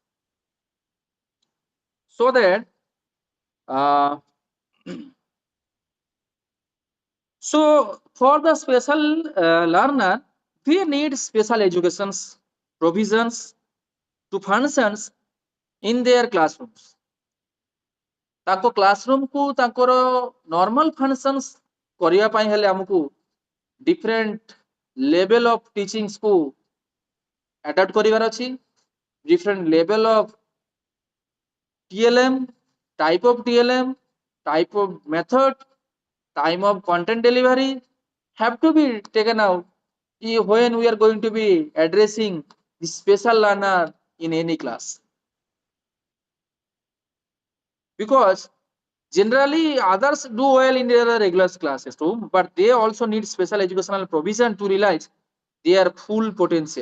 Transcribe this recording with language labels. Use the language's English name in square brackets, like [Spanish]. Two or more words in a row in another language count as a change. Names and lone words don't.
[English] So that uh, so for the special learner, they need special educations provisions to functions in their classrooms. [Odia] ତାଙ୍କ କ୍ଲାସରୁମ୍ କୁ ତାଙ୍କର [English] normal functions [Odia] କରିବା ପାଇଁ ହେଲେ ଆମକୁ [English] different level of teachings [Odia] କୁ ଆଡାପ୍ଟ କରିବାର ଅଛି. [English] different level of TLM, type of TLM, type of method, time of content delivery have to be taken out when we are going to be addressing the special learner in any class. Because generally others do well in their regular classes too, but they also need special educational provision to realize their full potential.